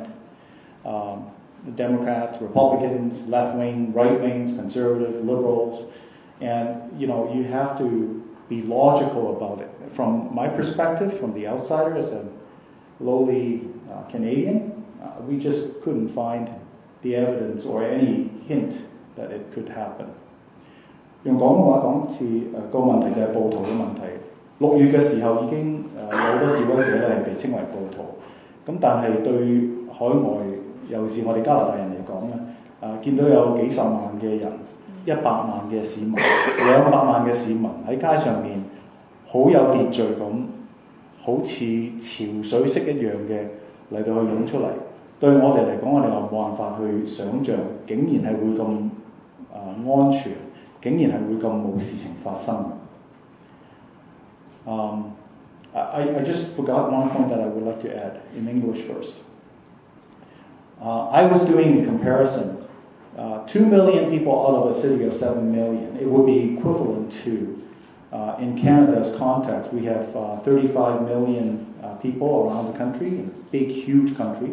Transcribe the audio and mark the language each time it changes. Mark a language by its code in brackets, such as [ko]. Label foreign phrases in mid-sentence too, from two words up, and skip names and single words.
[en] The Democrats, Republicans, left-wing, right-wings, conservative, liberals, and, you know, you have to be logical about it. From my perspective, from the outsider, as a lowly Canadian, we just couldn't find the evidence or any hint that it could happen. [yue] 用廣東話講次個問題就係暴徒嘅問題。6月嘅時候已經有好多示威者咧係被稱為暴徒，咁但係對海外尤其是我哋加拿大人嚟講咧，見到有幾十萬嘅人、100萬嘅市民、200萬嘅市民喺街上面好有秩序咁，好似潮水式一樣嘅嚟到去湧出嚟。對我哋嚟講，我哋又冇辦法去想像，竟然係會咁安全，竟然係會咁冇事情發生。 [en] I just forgot one point that I would like to add in English first. I was doing a comparison. 2 million people out of a city of 7 million. It would be equivalent to, in Canada's context, we have 35 million people around the country, a big, huge country.